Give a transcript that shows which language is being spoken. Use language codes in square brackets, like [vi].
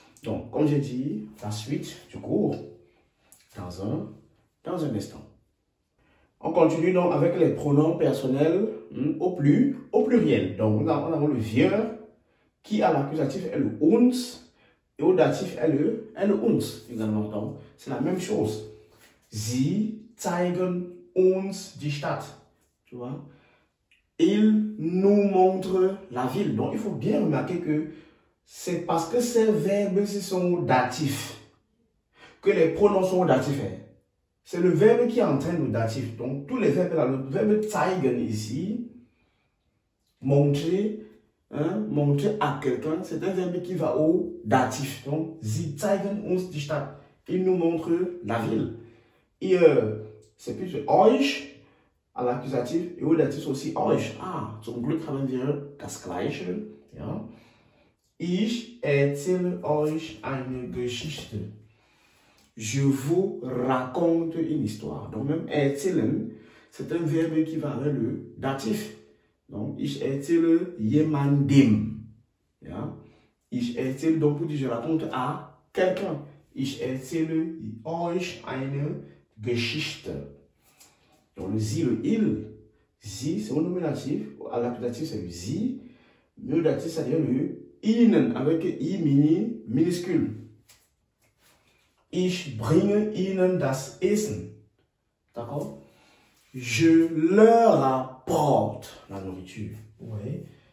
[fr] Donc, comme j'ai dit, la suite du cours dans un instant. On continue donc avec les pronoms personnels au pluriel. Donc, nous avons le wir qui à l'accusatif est le uns et au datif est le uns également. Donc, c'est la même chose. [de] Sie zeigen uns die Stadt. [fr] Tu vois? Ils nous montrent la ville. Donc, il faut bien remarquer que c'est parce que ces verbes sont datifs que les pronoms sont datifs. C'est le verbe qui entraîne le datif. Donc, tous les verbes là, le verbe zeigen ici, montrer, montrer à quelqu'un, c'est un verbe qui va au datif. Donc, [de] sie zeigen uns die Stadt. [fr] Il nous montre la ville. Ihr, c'est plus euch à l'accusatif et au datif aussi euch. [de] Ah, zum Glück haben wir das Gleiche. Ja. Ich erzähle euch eine Geschichte. [fr] Je vous raconte une histoire. Donc, même erzählen, c'est un verbe qui va avec le datif. Donc, [de] ich erzähle jemandem. Ja? Ich erzähle, [fr] donc, pour dire je raconte à quelqu'un. [de] Ich erzähle euch eine Geschichte. [fr] Donc, le sie, le il, sie, c'est au nominatif. À l'accusatif, c'est le sie. Le datif, c'est-à-dire le ihnen, avec i minuscule. [de] Ich bringe ihnen das Essen. [fr] D'accord? Je leur apporte la nourriture. Ouais.